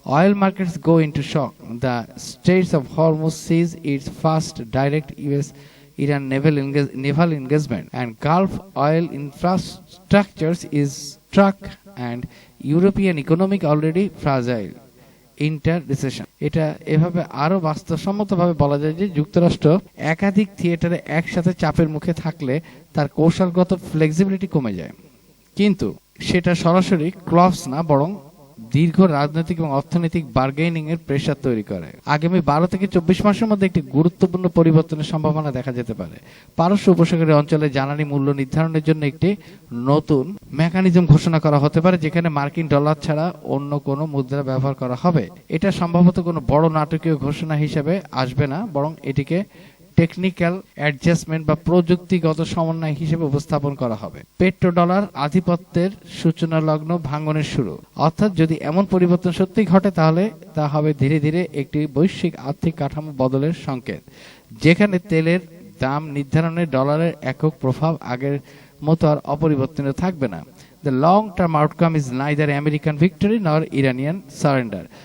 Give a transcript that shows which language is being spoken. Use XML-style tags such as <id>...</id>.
<en>Oil markets go into shock. The Straits of Hormuz sees its first direct US-Iran naval engagement, and Gulf oil infrastructures is struck, and European economic already fragile. Enter recession.</en> <bn>এটা এভাবে আরো বাস্তবসম্মতভাবে বলা যায় যে যুক্তরাষ্ট্র একাধিক থিয়েটারে একসাথে চাপের মুখে থাকলে তার কৌশলগত ফ্লেক্সিবিলিটি কমে যায়, কিন্তু সেটা সরাসরি ক্লপস না, বরং দীর্ঘ রাজনৈতিক এবং অর্থনৈতিক বার্গেনিং এর প্রেসার তৈরি করে। আগামী 12 থেকে 24 মাসের মধ্যে একটি গুরুত্বপূর্ণ পরিবর্তনের সম্ভাবনা দেখা যেতে পারে। পারস্য উপসাগরীয় অঞ্চলে জ্বালানি মূল্য নির্ধারণের জন্য একটি নতুন মেকানিজম ঘোষণা করা হতে পারে, যেখানে মার্কিন ডলার ছাড়া অন্য কোনো মুদ্রা ব্যবহার করা হবে। এটা সম্ভবত কোনো বড় নাটকীয় ঘোষণা হিসেবে আসবে না, বরং এটিকে টেকনিক্যাল অ্যাডজাস্টমেন্ট বা প্রযুক্তিগত সমন্বয় হিসেবে উপস্থাপন করা হবে। পেট্রো ডলার আধিপত্যের সূচনা লগ্ন ভাঙনের শুরু, অর্থাৎ যদি এমন পরিবর্তন সত্যি ঘটে তাহলে তা হবে ধীরে ধীরে একটি বৈশ্বিক আর্থিক কাঠামো বদলের সংকেত, যেখানে তেলের দাম নির্ধারণে ডলারের একক প্রভাব আগের মতো আর অপরিবর্তনীয় থাকবে না।</bn> <en>The long-term outcome is neither American victory nor Iranian surrender.</en>